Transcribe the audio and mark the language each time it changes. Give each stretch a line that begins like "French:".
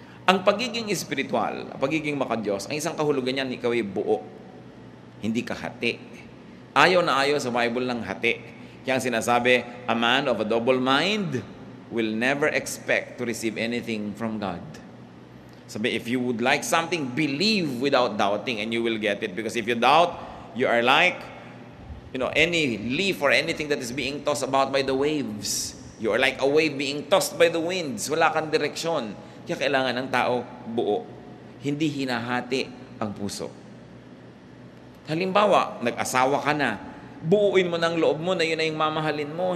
Filipino: Ang pagiging espiritual, ang pagiging makadiyos, ang isang kahulugan niyan, ikaw ay buo. Hindi ka hati. Ayaw na ayaw sa Bible ng hati. Kaya ang sinasabi,
English: a man of a double mind will never expect to receive anything from God.
Filipino: Sabi,
English: if you would like something, believe without doubting and you will get it. Because if you doubt, you are like, any leaf or anything that is being tossed about by the waves. You are like a wave being tossed by the winds.
Filipino: Wala kang direksyon. Kaya kailangan ng tao buo. Hindi hinahati ang puso. Halimbawa, nag-asawa ka na. Buuin mo ng loob mo na yun na yung mamahalin mo.